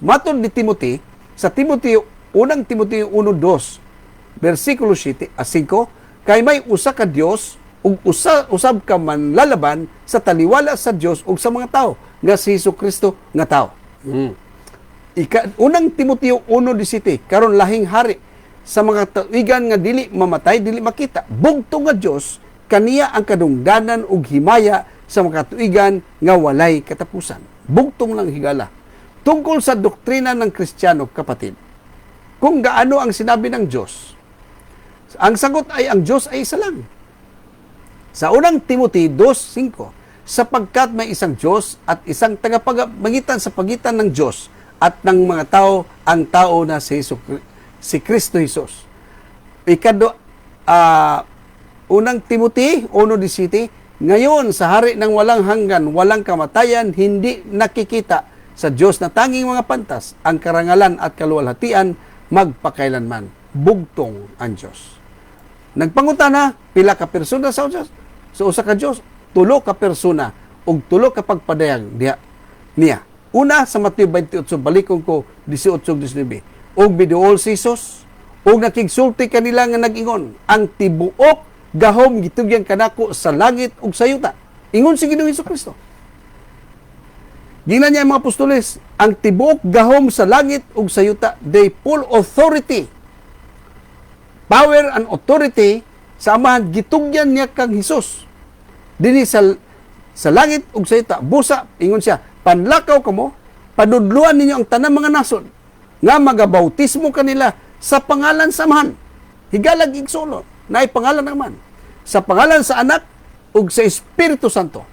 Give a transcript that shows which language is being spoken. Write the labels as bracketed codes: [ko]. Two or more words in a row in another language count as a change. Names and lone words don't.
[ceb] Matod ni Timothy, sa unang Timothy 1:2, versikulo 5, kay may usa ka Dios ug usab ka manlalaban sa taliwala sa Dios ug sa mga tao nga si Jesucristo nga tao. Unang Timothy 1:17, karon lahing hari sa mga tuigan nga dili mamatay, dili makita. Bugtong nga Dios kaniya ang kadungganan ug himaya sa mga tuigan nga walay katapusan. Bugtong lang higala. [tl] Tungkol sa doktrina ng Kristiyano, kapatid, kung gaano ang sinabi ng Diyos, ang sagot ay ang Diyos ay isa lang. Sa unang Timothy 2:5, sapagkat may isang Diyos at isang tagapamagitan sa pagitan ng Diyos at ng mga tao, ang tao na si Kristo Jesus. Unang Timothy 1:17, ngayon sa hari ng walang hanggan, walang kamatayan, hindi nakikita sa Diyos na tanging mga pantas, ang karangalan at kaluwalhatian magpakailanman. [ceb] Bugtong ang Diyos. Nagpangutana, pila ka persona sa Diyos? Sa usa ka Diyos, tulo ka persona ug tulo ka pagpadayag niya. Una sa Mateo 28, balikon ko 18-19. Og biduol si Jesus, og nakigsulti kanila nga nag-ingon, ang tibuok gahom gitugyan kanako sa langit ug sa yuta. Ingon si Ginoong Hesukristo. Gina niya ang mga apostoles, ang tibuok gahom sa langit ug sa yuta, [en] they full authority. Power and authority [ceb] sa Amahan, gitugyan niya kang Hesus. Dini sa langit ug sa yuta, busa, ingon siya, panlakaw kamo, panudluan ninyo ang tanang mga nasod, nga magabautismo kanila sa pangalan sa Amahan. Higalag igsulo, na pangalan naman. Sa pangalan sa Anak ug sa Espiritu Santo.